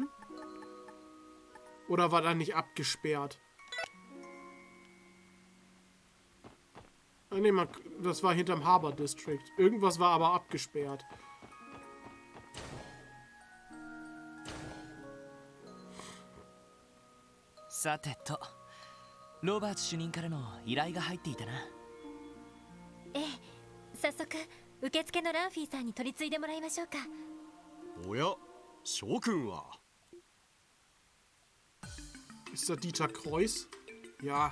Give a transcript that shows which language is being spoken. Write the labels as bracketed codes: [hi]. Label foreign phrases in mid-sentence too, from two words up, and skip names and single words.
[de] Oder war da nicht abgesperrt? Ah, nee, das war hinterm Harbor District. Irgendwas war aber abgesperrt. [ja] Sateto. ロバーツ主任からの依頼が入っていたな。ええ、早速受付のランフィーさんに取り継いでもらいましょうか。おや、諸君は。 [de] Ist da Dieter Kreuz? Ja.